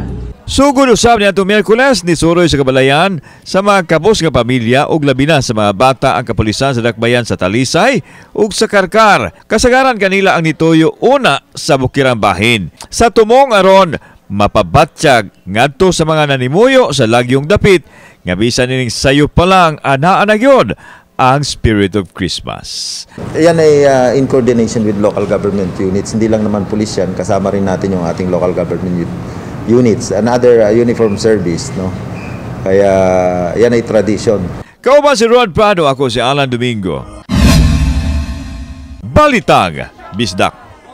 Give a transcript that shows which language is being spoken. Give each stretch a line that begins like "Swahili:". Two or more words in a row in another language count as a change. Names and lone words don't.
Cebuano: Sugod usab niadtong Miyerkules ni suroy sa kabalayan sa mga kabos nga pamilya ug labi na sa mga bata ang kapulisan sa Dakbayan sa Talisay ug sa Karkar. Kasagaran kanila ang nituyo una sa bukirang bahin. Sa tumong aron mapabatsyag ngadto sa mga nanimuyo sa lagyong dapit nga bisan nining sayo pa lang anaa na gyud ang
English: spirit of Christmas.
Filipino: Yan ay
English: in coordination with local government units.
Filipino: Hindi lang naman pulis yan, kasama rin natin yung ating
English: local government units, another uniform service,
Filipino: no? Kaya yan ay tradition.
Cebuano: Kauban si Rod Prado, ako si Alan Domingo. Balitang Bisdak.